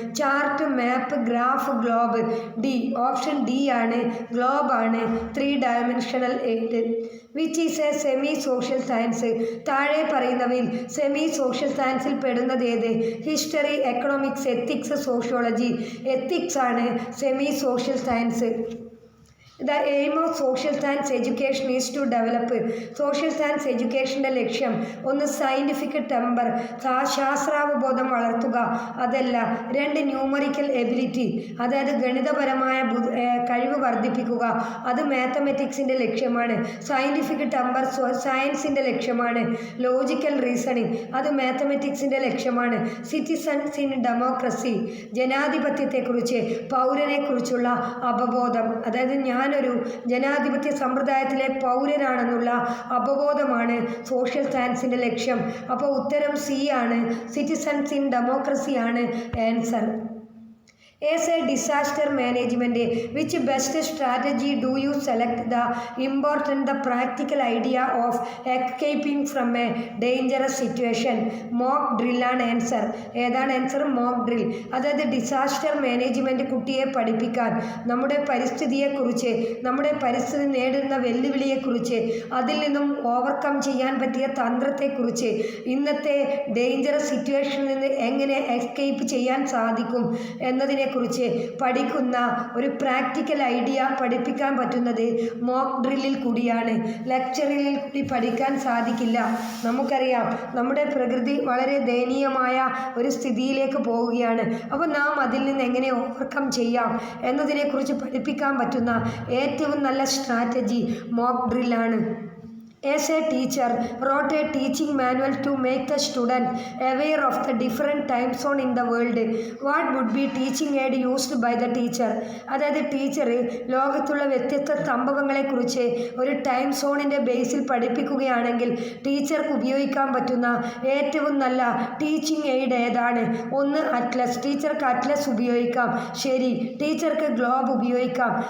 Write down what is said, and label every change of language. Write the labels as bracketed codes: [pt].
[ml] Chart, മാപ്പ്, graph, globe. D, option D ആണ്, globe ആണ് 3-dimensional aim. [en] Which is a semi social science. [ml] താഴെ പറയുന്നവയിൽ semi social സയൻസിൽ പെടുന്നത് ഏത്? History, economics, ethics, sociology. Ethics ആണ് semi social science. [en] The aim of social science education is to develop. [ml] Social science എഡ്യൂക്കേഷൻ്റെ ലക്ഷ്യം ഒന്ന് സയൻറ്റിഫിക് ടെമ്പർ, ശാസ്ത്രാവബോധം വളർത്തുക, അതല്ല. 2 ന്യൂമറിക്കൽ എബിലിറ്റി, അതായത് ഗണിതപരമായ കഴിവ് വർദ്ധിപ്പിക്കുക, അത് മാത്തമെറ്റിക്സിൻ്റെ ലക്ഷ്യമാണ്. സയൻറ്റിഫിക് ടെമ്പർ സയൻസിൻ്റെ ലക്ഷ്യമാണ്. ലോജിക്കൽ റീസണിങ്, അത് മാത്തമെറ്റിക്സിൻ്റെ ലക്ഷ്യമാണ്. സിറ്റിസൺസ് ഇൻ ഡെമോക്രസി, ജനാധിപത്യത്തെക്കുറിച്ച്, പൗരനെക്കുറിച്ചുള്ള അവബോധം, അതായത് ഞാനൊരു ജനാധിപത്യ സമ്പ്രദായത്തിലെ പൗരനാണെന്നുള്ള അവബോധമാണ് സോഷ്യൽ സയൻസിൻ്റെ ലക്ഷ്യം. അപ്പോൾ ഉത്തരം സി ആണ്, സിറ്റിസൺസ് ഇൻ ഡെമോക്രസി ആണ് answer. [en] As a disaster management, which best strategy do you select the important, the practical idea of escaping from a dangerous situation? [ml] Mock drill ആണ് ആൻസർ. ഏതാണ് ആൻസർ? Mock drill. അതായത് disaster management കുട്ടിയെ പഠിപ്പിക്കാൻ നമ്മുടെ പരിസ്ഥിതിയെക്കുറിച്ച്, നമ്മുടെ പരിസ്ഥിതി നേടുന്ന വെല്ലുവിളിയെക്കുറിച്ച്, അതിൽ നിന്നും ഓവർകം ചെയ്യാൻ പറ്റിയ തന്ത്രത്തെക്കുറിച്ച്, ഇന്നത്തെ ഡേഞ്ചറസ് സിറ്റുവേഷനിൽ നിന്ന് എങ്ങനെ എസ്കേപ്പ് ചെയ്യാൻ സാധിക്കും എന്നതിനെ കുറിച്ച് പഠിക്കുന്ന ഒരു പ്രാക്ടിക്കൽ ഐഡിയ പഠിപ്പിക്കാൻ പറ്റുന്നത് മോക്ക് ഡ്രില്ലിൽ കൂടിയാണ്. ലെക്ചറിൽ കൂടി പഠിക്കാൻ സാധിക്കില്ല. നമുക്കറിയാം നമ്മുടെ പ്രകൃതി വളരെ ദയനീയമായ ഒരു സ്ഥിതിയിലേക്ക് പോവുകയാണ്. അപ്പോൾ നാം അതിൽ നിന്ന് എങ്ങനെ ഓവർകം ചെയ്യാം എന്നതിനെക്കുറിച്ച് പഠിപ്പിക്കാൻ പറ്റുന്ന ഏറ്റവും നല്ല strategy mock ഡ്രില്ലാണ്. [en] As a teacher wrote a teaching manual to make the student aware of the different time zone in the world, what would be teaching aid used by the teacher? [ml] അതായത് teacher ലോകത്തുള്ള വ്യത്യസ്ത സംഭവങ്ങളെക്കുറിച്ച് ഒരു time സോണിൻ്റെ ബേസിൽ പഠിപ്പിക്കുകയാണെങ്കിൽ ടീച്ചർക്ക് ഉപയോഗിക്കാൻ പറ്റുന്ന ഏറ്റവും നല്ല teaching aid ഏതാണ്? ഒന്ന് അറ്റ്ലസ്. ടീച്ചർക്ക് അറ്റ്ലസ് ഉപയോഗിക്കാം. ശരി. ടീച്ചർക്ക് ഗ്ലോബ് ഉപയോഗിക്കാം.